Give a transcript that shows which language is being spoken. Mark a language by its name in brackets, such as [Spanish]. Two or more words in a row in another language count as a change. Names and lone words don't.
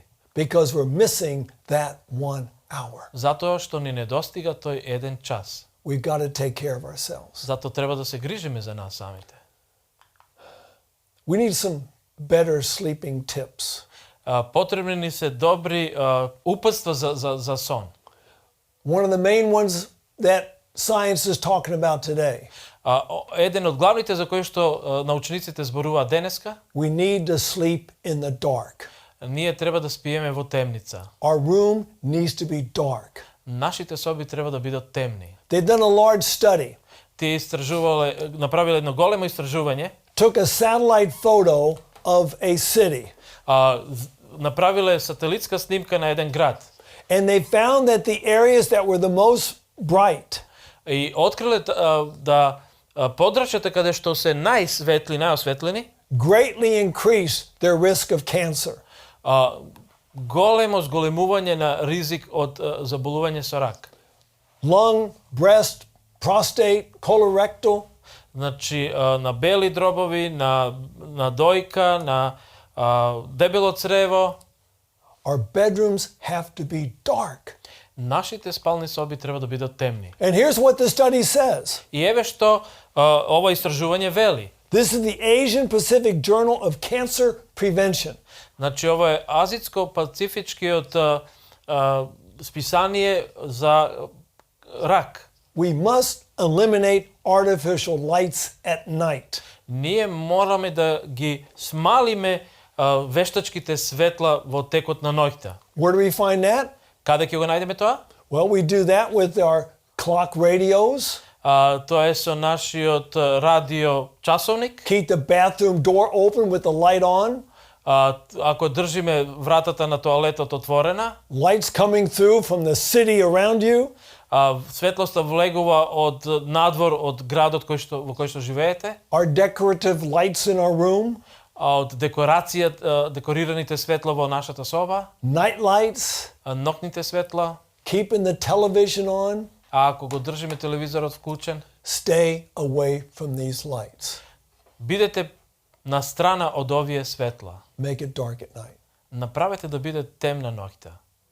[English] Because we're missing that 1 hour. [Macedonian] Затоа што ни недостига тој 1 час. [English] We've got to take care of ourselves. [Macedonian] Затоа треба да се грижиме за нас самите. [English] We need some better sleeping tips. [Macedonian] Потребни ни се добри упатства за сон. [English] One of the main ones that science is talking about today. [Macedonian] Еден од главните за кои што научниците зборуваат денеска, [English] We need to sleep in the dark. [Macedonian] ние треба да спиеме во темница. [English] Our room needs to be dark. [Macedonian] Нашите соби треба да бидат темни. [English] They've done a large study. [Macedonian] Тие направиле едно големо истражување. [English] Took a satellite photo of a city. [Macedonian] Направиле сателитска снимка на еден град. [English] And they found that the areas that were the most bright [Macedonian] И откриле да подрачјата каде што се најсветли, најосветлени, [English] greatly increased their risk of cancer. [Macedonian] големо зголемување на ризик од заболување со рак. [English] Lung, breast, prostate, colorectal. [Macedonian] Значи на бели дробови, на дојка, на дебело црево. [English] Our bedrooms have to be dark. [Macedonian] Нашите спални соби треба да бидат темни. [English] And here's what the study says. [Macedonian] И еве што ова истражување вели. [English] This is the Asian Pacific Journal of Cancer Prevention. [Macedonian] Значи ова е азијско-пацифичкиот списание за рак. [English] We must eliminate artificial lights at night. [Macedonian] Ние мораме да ги смалиме вештачките светла во текот на ноќта. [English] Where do we find that? [Macedonian] Каде ќе го најдеме тоа? [English] Well, we do that with our clock radios. [Macedonian] Тоа е со нашиот радио часовник. [English] Keep the bathroom door open with the light on. [Macedonian] Ако држиме вратата на тоалетот отворена, [English] Lights coming through from the city around you. [Macedonian] Светлоста влегува од надвор од градот во кој што живеете. [English] Our decorative lights in our room. [Macedonian] Од декорираните светла во нашата соба. [English] Night lights. [Macedonian] Ноќните светла. [English] Keeping the television on. [Macedonian] Ако го држиме телевизорот вклучен, [English] Stay away from these lights. [Macedonian] Бидете на страна од овие светла. [English] Make it dark at night. [Macedonian] Направете да биде темна ноќта.